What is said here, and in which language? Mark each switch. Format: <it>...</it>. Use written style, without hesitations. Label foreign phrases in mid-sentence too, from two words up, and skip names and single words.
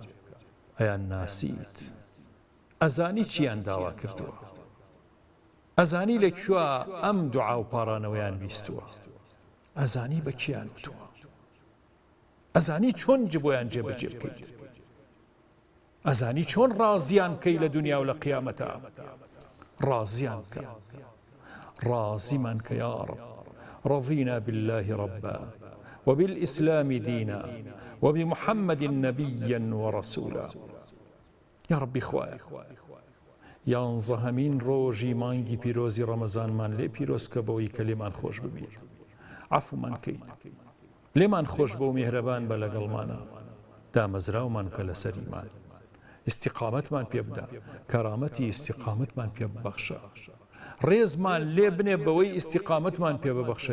<ckb>ئەیان ناسیت، ئەزانی چیان داوا کردووە، ئەزانی لەکوێ ئەم دوعا و پاڕانەوەیان بیستووە، ئەزانی بە کیان وتووە، ئەزانی چۆن بۆیان جێبەجێ بکەیت، ئەزانی چۆن ڕازیان بکەی لە دنیا و لە قیامەتە. ڕازیان کە، ڕازیمان کە</ckb> <ar>یا ڕەب. رضينا بالله ربا وبالإسلام دينا وبمحمد نبيا ورسولا. يا ربي</ar> <ckb>خوايا یانزە هەمین ڕۆژی مانگی پیرۆزی ڕەمەزانمان لێ پیرۆزکە بەوەی کە لێمان خۆش ببیت، عەفومان کەیت، لێمان خۆش بە و میهرەبان بە لەگەڵمانە، دامەزراومان بکە لەسەر ئیمان، استیقامەتمان پێ بدە، کەرامەتی استیقامەتمان پێ ببەخشە، ڕێزمان لێ بنێ بەوەی استیقامەتمان پێ ببەخشە.</ckb>